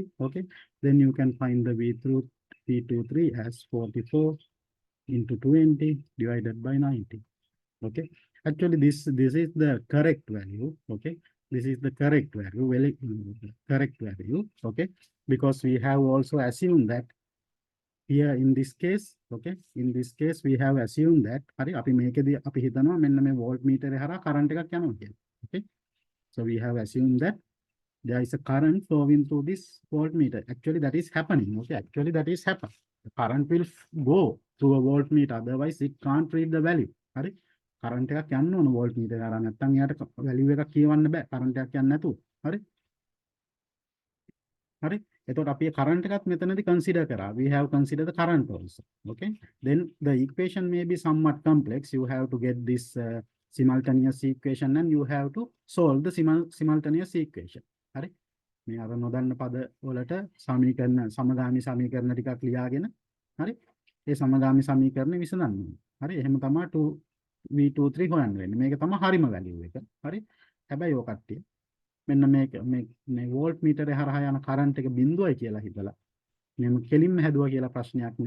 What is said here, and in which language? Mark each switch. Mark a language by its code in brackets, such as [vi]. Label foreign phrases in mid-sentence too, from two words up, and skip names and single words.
[en] Okay, then you can find the V23 as 44 into 20 divided by 90. Okay, actually this is the correct value. Okay, this is the correct value, correct value. Okay, because we have also assumed that here in this case, okay, in this case we have assumed that [si] හරි අපි මේකදී අපි හිතනවා මෙන්න මේ voltmeter එක හරහා current එකක් යනවා කියලා. [en] Okay, so we have assumed that there is a current flowing through this voltmeter. Actually, that is happening. Okay, actually that is happening. The current will go through a voltmeter. Otherwise, it can't read the value. [si] හරි. current එකක් යන්න ඕන voltmeter එක හරහා නැත්නම් එයාට value එකක් කියවන්න බෑ. current එකක් යන්නේ නැතුව. හරි. හරි. එතකොට අපි current එකත් මෙතනදී consider කරා. [en] We have considered the current also. Okay. Then the equation may be somewhat complex. You have to get this simultaneous equation and you have to solve the simultaneous equation. [si] හරි. මේ අර නොදන්න පද වලට සමීකරණ සමගාමී සමීකරණ ටිකක් ලියාගෙන හරි ඒ සමගාමී සමීකරණ විසඳන්න ඕනේ. හරි එහෙම තමයි 2v23 හොයන්න වෙන්නේ. මේක තමයි හරිම වැලියු එක. හරි. හැබැයි ඔය කට්ටිය මෙන්න මේ වෝල්ට් මීටරේ හරහා යන කරන්ට් එක බිඳුවයි කියලා හිතලා මෙම කෙලින්ම හැදුවා කියලා ප්‍රශ්නයක් නැහැ.